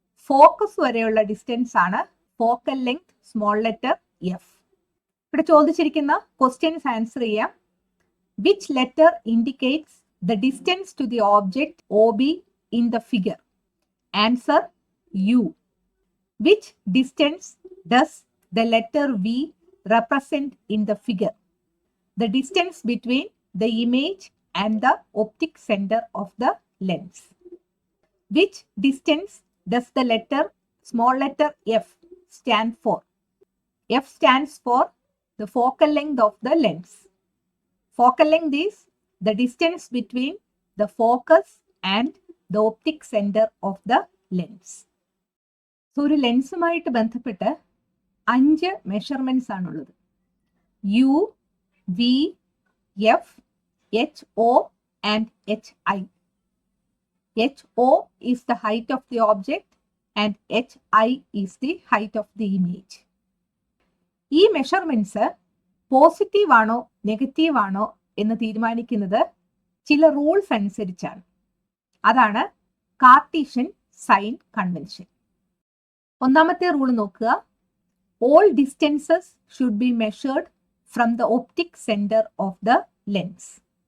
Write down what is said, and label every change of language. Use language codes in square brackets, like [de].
[ml] Focus വരെയുള്ള distance ആണ് focal length small letter F. ഇവിടെ ചോദിച്ചിരിക്കുന്ന ക്വസ്റ്റ്യൻസ് ആൻസർ ചെയ്യാം. [en] Which letter indicates the distance to the object OB in the figure? Answer U. Which distance does the letter V represent in the figure? The distance between the image and the optic center of the lens. Which distance does the letter small letter F stand for? F stands for the focal length of the lens. Focal length is the distance between the focus and the optic center of the lens. [ml] So ഒരു ലെൻസുമായിട്ട് ബന്ധപ്പെട്ട് 5 measurements ആണുള്ളത്. [en] U, V, F, HO and HI. HO is the height of the object and HI is the height of the image. [ml] ഈ measurements positive ആണോ negative ആണോ എന്ന് തീരുമാനിക്കുന്നത് ചില rules അനുസരിച്ചാണ്. അതാണ് കാർട്ടീഷ്യൻ സൈൻ കൺവെൻഷൻ. ഒന്നാമത്തെ റൂൾ നോക്കുക. [en] All distances should be measured from the optic centre of the lens.